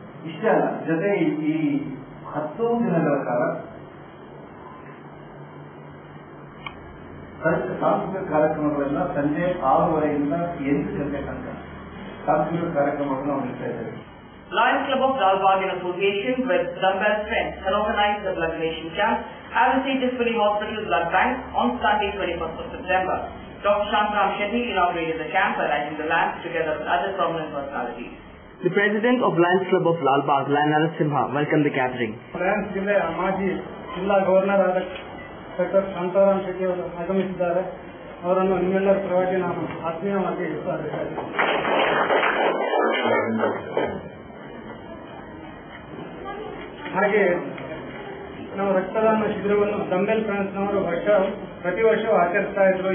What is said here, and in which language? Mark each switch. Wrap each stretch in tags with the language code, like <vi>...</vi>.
<kn>ಇಷ್ಟೇ ಅಲ್ಲ, ಜೊತೆ ಈ 10 ದಿನಗಳ ಕಾಲ ಸಾಂಸ್ಕೃತಿಕ ಕಾರ್ಯಕ್ರಮಗಳನ್ನ ಸಂಜೆ 6:30ರಿಂದ 8 ಗಂಟೆ ತನಕ ಸಾಂಸ್ಕೃತಿಕ ಕಾರ್ಯಕ್ರಮಗಳನ್ನು ನಾವು ನೀಡ್ತಾ ಇದ್ದೇವೆ.</kn> <en>Lions Club of Lalbagh in association with Dumbbell Friends had organized the blood donation camp at the St. Tiffany Hospital Blood Bank on Sunday 21st of September. Dr. Shankram Shetty inaugurated the camp by lighting the lamps together with other prominent personalities. The president of Lions Club of Lalbagh, Lion Narasimha, welcomed the gathering.</en> <kn>Lions ಜಿಲ್ಲೆಯ ಮಾಜಿ ಜಿಲ್ಲಾ governor ಆದ doctor Shantaram Shetty ಅವರು ಆಗಮಿಸಿದ್ದಾರೆ. ಅವರನ್ನು ನಿಮ್ಮೆಲ್ಲರ ಪರವಾಗಿ ನಾನು ಆತ್ಮೀಯವಾಗಿ ಸ್ವಾಗತಿಸುತ್ತೇನೆ. ಹಾಗೆ ನಾವು ರಕ್ತದಾನ ಶಿಬಿರವನ್ನು ಡಂಬೆಲ್ ಫ್ರೆಂಡ್ಸ್ನವರು ಪ್ರತಿ ವರ್ಷವೂ ಆಚರಿಸ್ತಾ ಇದ್ರು.</kn>